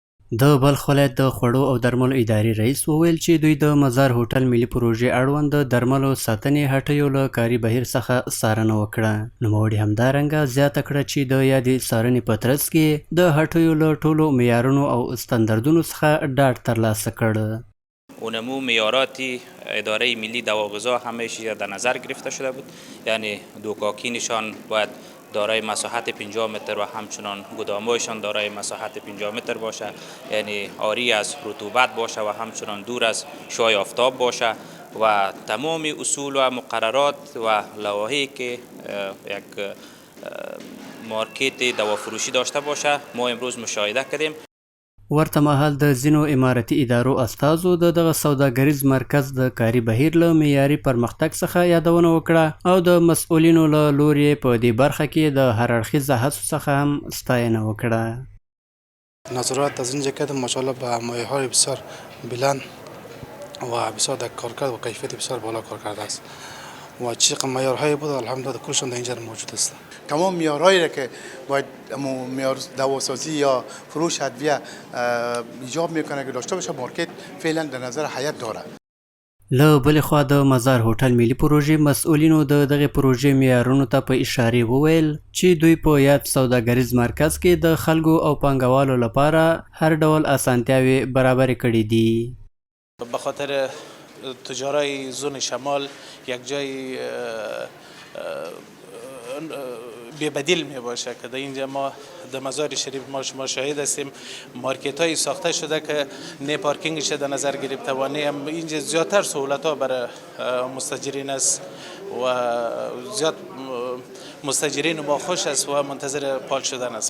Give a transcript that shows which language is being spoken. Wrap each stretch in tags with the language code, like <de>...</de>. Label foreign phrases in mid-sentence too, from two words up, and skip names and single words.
<ps>د بلخ ولایت د خوړو او درملو ادارې رئیس وویل چې دوی د مزار هوټل ملي پروژې اړوند د درملو ساتنې هټیو له کاري بهیر څخه څارنه وکړه. نوموړي همدارنګه زیاته کړه چې د یادې څارنې په ترڅ کې د هټیو له ټولو معیارونو او استانداردونو څخه ډاډ ترلاسه کړ.</ps> <fa>اونمو معیارات اداره ملی دواغذا همیشه در نظر گرفته شده بود، یعنی دوکاکینشان باید دارای مساحت 50 متر و همچنان گدامایشان دارای مساحت 50 متر باشه، یعنی عاری از رطوبت باشه و همچنان دور از شعاع آفتاب باشه و تمام اصول و مقررات و لوایحی که یک مارکت دوافروشی داشته باشه ما امروز مشاهده کردیم.</fa> <ps>ورته مهال د ځینو اماراتي ادارو استازو دغه سوداګریز مرکز د کاري بهیر له معیاري پرمختګ څخه یادونه وکړه او د مسؤلینو له لوري په دې برخه کې د هر اړخیزه هڅو څخه هم ستاینه وکړه.</ps> <fa>نظارت از اینجا کردم ماشاءالله به معیارهای بسیار بلند و بسیار در کارکرد و کیفیت بسیار بالا کار کرده است و چقدر معیارهای بود الحمدلله کلشون در اینجا موجود است. تمام معیارهایی را که باید معیار دواسازی یا فروش ادویه ایجاب میکنه که داشته باشه مارکت فعلا در نظر هیئت داره.</fa> <ps>له بلې خوا د مزار هوټل ملي پروژې مسؤلینو د دغه پروژې معیارونو ته په اشارې وویل چې دوی په یاد سوداګریز مرکز کې د خلکو او پانګوالو لپاره هر ډول اسانتیاوې برابرې کړې دي.</ps> <fa>به خاطر تجارای زون شمال یک جای بی‌بدیل می باشه که در اینجا ما در مزار شریف ما شاهد هستیم مارکت های ساخته شده که نه پارکینگش در نظر گرفته و نه اینجا زیادتر سهولت ها برای مستاجرین است و زیاد مستاجرین ما خوش است و منتظر پال شدن است.</fa>